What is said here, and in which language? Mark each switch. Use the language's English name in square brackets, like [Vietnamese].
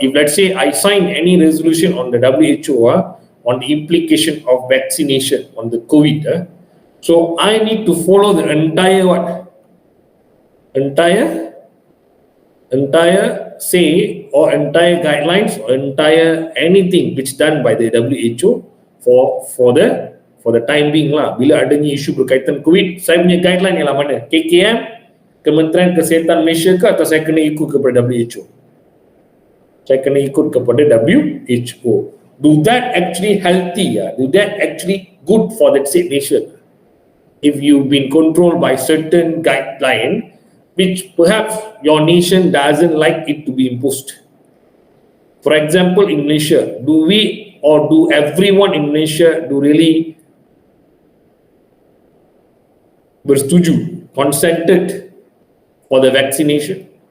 [English] If let's say I sign any resolution on the WHO on the implication of vaccination on the COVID, so I need to follow the entire what? Entire say or entire guidelines or entire anything which done by the WHO for the time being lah. [Malay] Bila adanya isu berkaitan COVID, saya punya guideline ialah mana? KKM, Kementerian Kesihatan Malaysia ke, atau saya kena ikut kepada WHO? Saya kena ikut kepada WHO. [English] Do that actually healthy? Do that actually good for that said nation? If you've been controlled by certain guideline, which perhaps your nation doesn't like it to be imposed. For example, in Malaysia, do we or do everyone in Malaysia do really bersetuju, consented for the vaccination?